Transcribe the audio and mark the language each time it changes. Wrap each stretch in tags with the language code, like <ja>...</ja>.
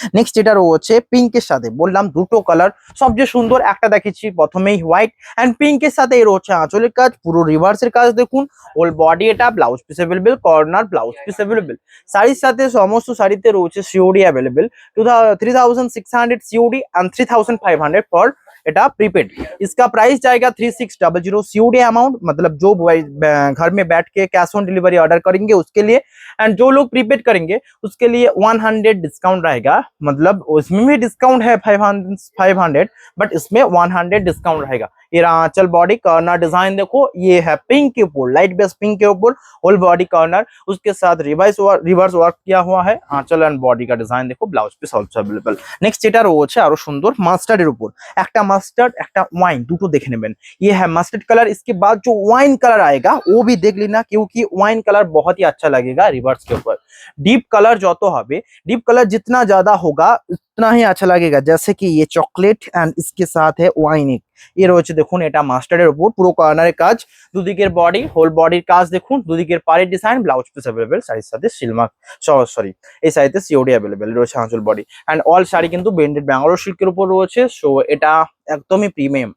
<bn>Next যেটা রয়েছে পিঙ্কের সাথে, বললাম দুটো কালার সবচেয়ে সুন্দর, একটা দেখেছি প্রথমেই হোয়াইট অ্যান্ড পিঙ্কের সাথে এই রয়েছে আঁচলের কাজ, পুরো রিভার্সের কাজ দেখুন। হোল বডি এটা, blouse piece available, corner blouse piece available. শাড়ির সাথে সমস্ত শাড়িতে রয়েছে COD available.</bn> <en>3600 COD and 3500 for एटा prepaid.</en> <hi>इसका प्राइस जाएगा 3600 सीओडी अमाउंट, मतलब जो घर में बैठ के कैश ऑन डिलीवरी ऑर्डर करेंगे उसके लिए। एंड जो लोग प्रीपेड करेंगे उसके लिए 100 डिस्काउंट रहेगा, मतलब उसमें भी डिस्काउंट है 500, बट इसमें 100 डिस्काउंट रहेगा। ये आंचल बॉडी कॉर्नर डिजाइन देखो, ये है पिंक के ऊपर, लाइट बेस पिंक के ऊपर होल बॉडी कॉर्नर, उसके साथ रिवर्स वर्क किया हुआ है। आंचल एंड बॉडी का डिजाइन देखो, blouse piece also available.</hi> <bn>Next যেটা রয়েছে আরো সুন্দর মাস্টার্ডের উপর, একটা মাস্টার্ড একটা ওয়াইন, দুটো দেখে নেবেন।</bn> <hi>ये है मस्टर्ड कलर, इसके बाद जो वाइन कलर आएगा वो भी देख लेना, क्योंकि वाइन कलर बहुत ही अच्छा लगेगा रिवर्स के ऊपर। डीप कलर जो तो</hi> <bn>হবে,</bn> <hi>डीप कलर जितना ज्यादा होगा उतना ही अच्छा लगेगा। जैसे कि ये चॉकलेट एंड इसके साथ है वाइन, ये</hi> <bn>রয়েছে দেখুন, এটা মাস্টার্ডের উপর, পুরো কর্নারের কাজ, দুদিকের বডি, হোল বডির কাজ দেখুন, দুদিকের পাড়ের ডিজাইন, ব্লাউজ পিস অ্যাভেলেবেল। শাড়ির সাথে সিলমার্ক, সরি এই শাড়িতে সিওডি অ্যাভেলেবেল রয়েছে আঁচল বডি। অ্যান্ড অল শাড়ি কিন্তু ব্র্যান্ডেড ব্যাঙ্গালোর সিল্কের উপর রয়েছে, সো এটা একদমই প্রিমিয়াম।</bn>